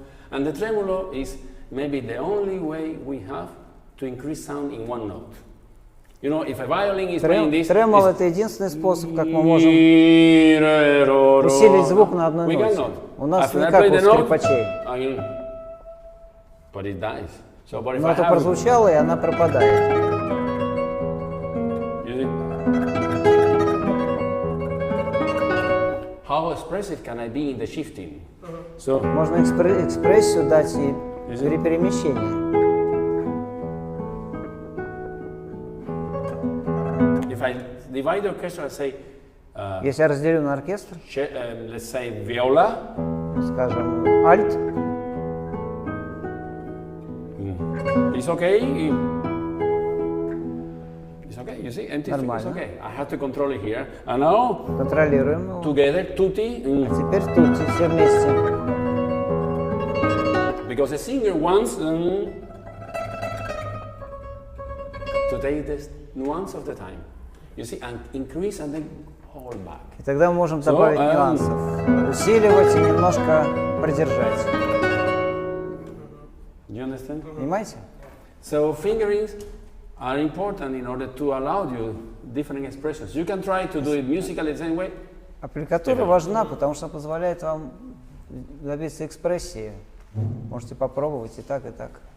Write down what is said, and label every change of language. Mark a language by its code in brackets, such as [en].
[en] And the tremolo is maybe the only way we have to increase sound in one note. You know, if a violin is playing this, [ru] Тремоло — это единственный способ, как мы можем усилить звук на одной ноте. У нас не как у скрипачей. [en] But it dies. So, but if [ru] Но [en] I [ru] это [en] have, [ru] прозвучало, и она пропадает. [en] how expressive can I be in the shifting? So, [ru] Можно экспрессию дать и при перемещении. [en] if I divide the orchestra and say, [ru] Если я разделю на оркестр, [en] let's say viola, [ru] скажем, альт, [en] it's okay. It's okay, you see, empty thing is [ru] Нормально. [en] okay. I have to control it here. And now, [ru] контролируем его. [en] together, tutti, [ru] А теперь тут все вместе. [en] because the singer wants to take this nuance of the time. You see, and increase and then hold back. [ru] И тогда мы можем добавить нюансов. Усиливать и немножко продержать. [en] You understand? [ru] Понимаете? [en] So fingerings are important in order to allow you different expressions. You can try to do it musically the same way. [ru] Аппликатура важна, потому что позволяет вам добиться экспрессии. Можете попробовать и так, и так.